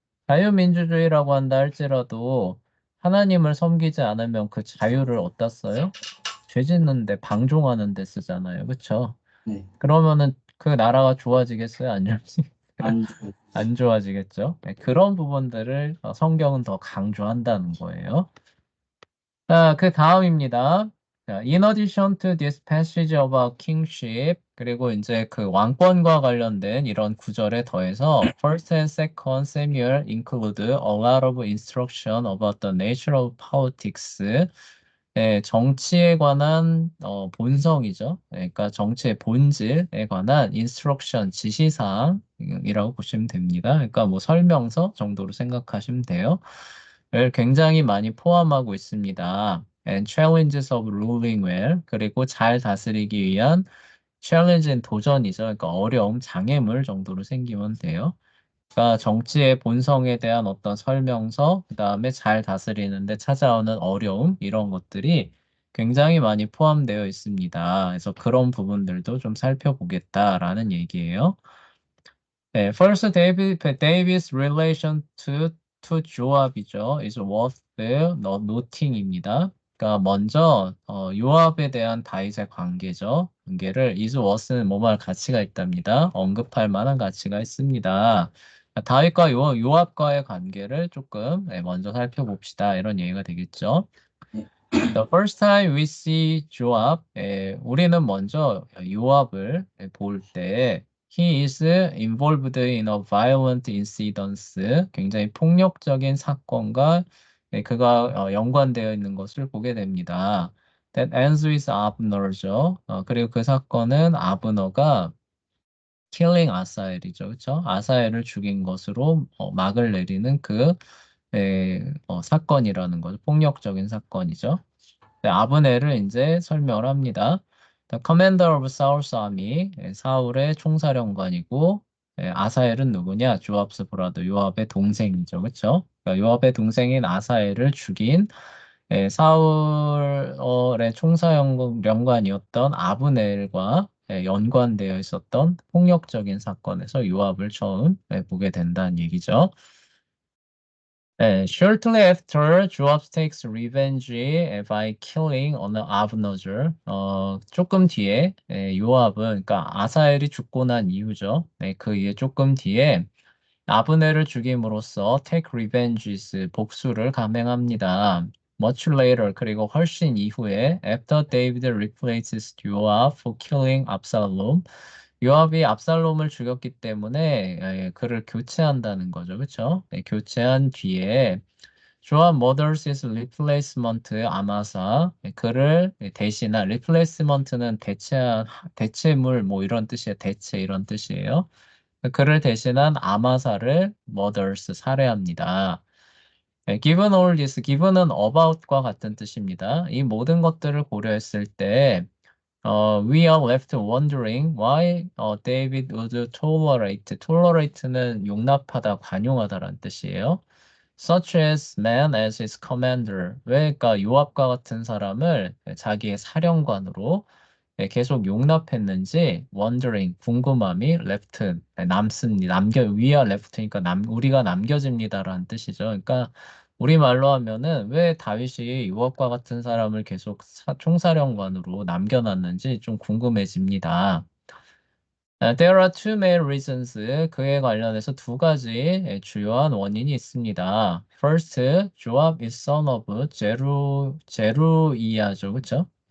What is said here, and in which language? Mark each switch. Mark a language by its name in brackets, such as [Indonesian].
[Korean] 자유민주주의라고 한다 할지라도 하나님을 섬기지 않으면 그 자유를 어디다 써요? 죄 짓는데 방종하는 데 쓰잖아요. 그렇죠? 네, 그러면은 그 나라가 좋아지겠어요? 안 좋아지겠어요? 안 좋아요. 안 좋아지겠죠? 그런 부분들을 성경은 더 강조한다는 거예요. 자, 그 다음입니다. [English] 자, in addition to this passage about kingship, [Korean] 그리고 이제 그 왕권과 관련된 이런 구절에 더해서 [English] First and Second Samuel include a lot of instruction about the nature of politics. [Korean] 정치에 관한 본성이죠. 그러니까 정치의 본질에 관한 instruction, 지시사항이라고 보시면 됩니다. 그러니까 뭐 설명서 정도로 생각하시면 돼요. 를 굉장히 많이 포함하고 있습니다. [English] And challenges of ruling well. [Korean] 그리고 잘 다스리기 위한 challenge는 도전이죠. 그러니까 어려움, 장애물 정도로 생기면 돼요. 그러니까 정치의 본성에 대한 어떤 설명서, 그 다음에 잘 다스리는데 찾아오는 어려움, 이런 것들이 굉장히 많이 포함되어 있습니다. 그래서 그런 부분들도 좀 살펴보겠다라는 얘기예요. [English] 네, first David's relation to 조압이죠. is worth noting입니다. [Korean] 그러니까 먼저 요압에 대한 다윗의 관계를 is worth는 뭐뭐 가치가 있답니다. 언급할 만한 가치가 있습니다. 다윗과 요압과의 관계를 조금 먼저 살펴봅시다. 이런 얘기가 되겠죠. 네, [English] The first time we see [Korean] 조압, 우리는 먼저 요압을 볼 때, [English] he is involved in a violent incident, [Korean] 굉장히 폭력적인 사건과 그가 연관되어 있는 것을 보게 됩니다. [English] That ends with Abner죠. [Korean] 그리고 그 사건은 아브너가 killing 아사엘이죠. 그렇죠? 아사엘을 죽인 것으로 막을 내리는 그 사건이라는 거죠. 폭력적인 사건이죠. 네, 아브넬을 이제 설명을 합니다. [English] The commander of Saul's army, [Korean] 사울의 총사령관이고, 아사엘은 누구냐? [English] 조압스 브라더, [Korean] 요압의 동생이죠. 그렇죠? 그러니까 요압의 동생인 아사엘을 죽인 사울의 총사령관이었던 아브넬과 연관되어 있었던 폭력적인 사건에서 요압을 처음 보게 된다는 얘기죠. [English] Shortly after, Joab takes revenge by killing on Abner. [Korean] 조금 뒤에 요압은 그러니까 아사엘이 죽고 난 이후죠. 그 이에 조금 뒤에 아브넬을 죽임으로써 [English] take revenges [Korean] 복수를 감행합니다. [English] Much later [Korean] 그리고 훨씬 이후에 [English] after David replaces Joab for killing Absalom. [Korean] 요압이 압살롬을 죽였기 때문에 그를 교체한다는 거죠. 그렇죠? 교체한 뒤에 조합 [English] murders his replacement [Korean] 아마사 그를 대신한 replacement는 대체물 뭐 이런 뜻이에요. 대체 이런 뜻이에요. 그를 대신한 아마사를 murders 살해합니다. [English] given all this, [Korean] given은 about과 같은 뜻입니다. 이 모든 것들을 고려했을 때 [English] we are left wondering why David would tolerate. [Korean] tolerate는 용납하다, 관용하다라는 뜻이에요. [English] Such as man as his commander. [Korean] 왜, 그러니까 요압과 같은 사람을 자기의 사령관으로 계속 용납했는지 wondering, 궁금함이 left, 남습니다. [English] we are left [Korean] 니까 우리가 남겨집니다라는 뜻이죠. 그러니까 우리말로 하면은 왜 다윗이 요압과 같은 사람을 계속 총사령관으로 남겨놨는지 좀 궁금해집니다. [English] There are two main reasons. [Korean] 그에 관련해서 두 가지 주요한 원인이 있습니다. [English] First, Joab is son of 제루이야죠, 그렇죠?